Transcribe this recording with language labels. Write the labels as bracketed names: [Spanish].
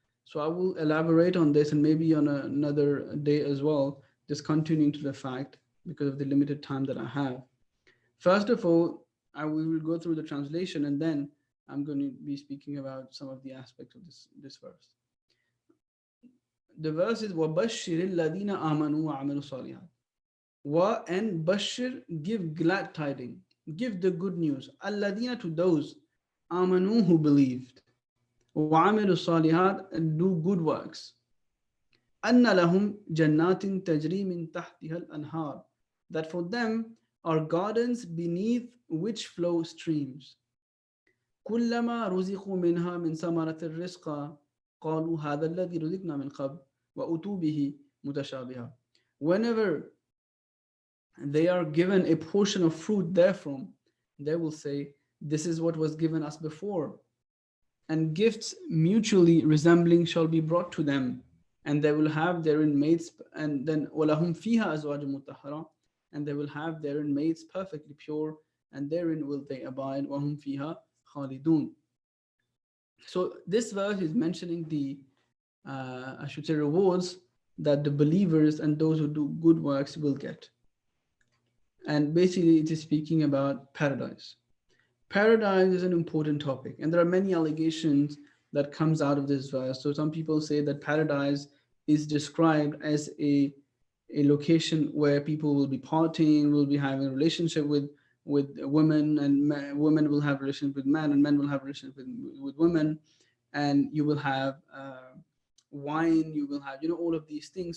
[English] So I will elaborate on this and maybe on another day as well, just continuing to the fact because of the limited time that I have. First of all, we will go through the translation and then I'm going to be speaking about some of the aspects of this verse. The verse is [Arabic] وَبَشِّرِ الَّذِينَ آمَنُوا وَعَمِلُوا الصَّالِحَاتِ. [English] Wa and Bashir, give glad tidings, give the good news. Alladina, to those amanu, who believed. [Arabic] وَعَمِلُوا الصَّالِحَاتِ, [English] and do good works. [Arabic] أَنَّ لَهُمْ جَنَّاتٍ تَجْرِي مِنْ تَحْتِهَا الْأَنْهَارِ, [English] that for them are gardens beneath which flow streams. [Arabic] كُلَّمَا رُزِقُوا مِنْهَا مِنْ ثَمَرَةِ الرِّزْقَ قَالُوا هَذَا الَّذِي رُزِقْنَا مِنْ قَبْلُ وَأُتُوا بِهِ مُتَشَابِهًا. [English] Whenever they are given a portion of fruit therefrom, they will say, this is what was given us before. And gifts mutually resembling shall be brought to them, and they will have therein mates, and then [Arabic] وَلَهُمْ فِيهَا أَزْوَاجٌ مُطَهَّرَةٌ, [English] and they will have therein mates perfectly pure, and therein will they abide. [Arabic] وَهُمْ فِيهَا خَالِدُونَ. [English] So this verse is mentioning the, I should say, rewards that the believers and those who do good works will get. And basically it is speaking about paradise. Paradise is an important topic, and there are many allegations that comes out of this verse. So some people say that paradise is described as a location where people will be partying, will be having a relationship with women, and women will have relations with men, and men will have relations with women, and you will have wine, you will have, all of these things.